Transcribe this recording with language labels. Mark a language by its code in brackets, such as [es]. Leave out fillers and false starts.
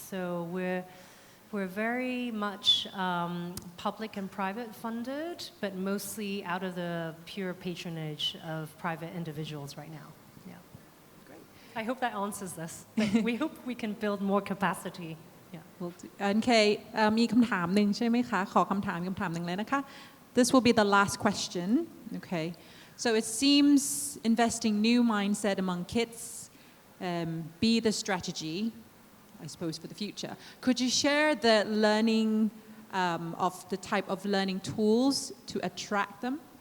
[en] So we're very much public and private funded, but mostly out of the pure patronage of private individuals right now. Yeah. Great. I hope that answers this. But we hope we can build more capacity. Yeah. [th] Okay, มีคำถามหนึ่งใช่ไหมคะ ขอคำถามหนึ่งเลยนะคะ [en] This will be the last question. Okay. So it seems investing new mindset among kids be the strategy, I suppose, for the future. Could you share the learning of the type of learning tools to attract them?